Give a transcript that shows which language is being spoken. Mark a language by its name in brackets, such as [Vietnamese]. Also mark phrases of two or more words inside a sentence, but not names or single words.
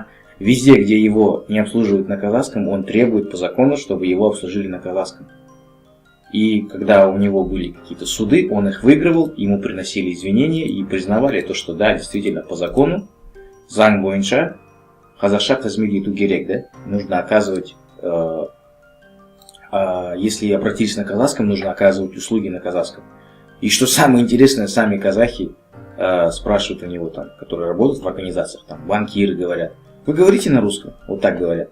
[Russian] Везде, где его не обслуживают на казахском, он требует по закону, чтобы его обслужили на казахском. И когда у него были какие-то суды, он их выигрывал, ему приносили извинения и признавали то, что да, действительно, по закону, [Kazakh] заң бойынша, қазақша қызмет ету керек, да, [Russian] нужно оказывать, если обратились на казахском, нужно оказывать услуги на казахском. И что самое интересное, сами казахи спрашивают у него, там, которые работают в организациях, там, банкиры говорят: вы говорите на русском? Вот так говорят.